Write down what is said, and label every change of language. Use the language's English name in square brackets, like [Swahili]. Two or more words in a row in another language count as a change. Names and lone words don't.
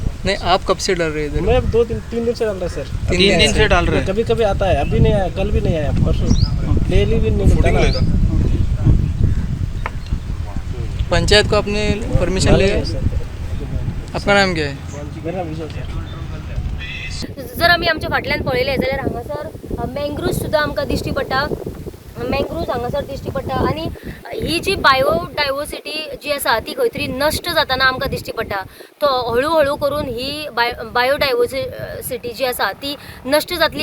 [Hindi] नहीं, आप कब से डाल रहे हैं इधर? मैं 2-3 दिन से डाल रहा सर. 3 दिन से डाल रहे हैं? कभी कभी आता है, अभी नहीं आया, कल भी नहीं आया, परसों डेली भी नहीं मिलता ना. पंचायत को आपने परमिशन मालूम लिया? नहीं सर. आपका नाम क्या है? मेरा विजय सर. [Konkani] जर आमी आमच्या फाटल्यान पळयलें जाल्यार हांगासर मँग्रुव्ज सुद्दां आमकां दिश्टी पडटा. मँग्रुव्ज हांगासर दिश्टी पडटा. आनी ही जी बायोडायवर्सिटी जी आसा ती खंय तरी नश्ट जाताना आमकां दिश्टी पडटा. तो हळू हळू करून ही बायोडायवर्सिटी जी आसा ती नश्ट जातली.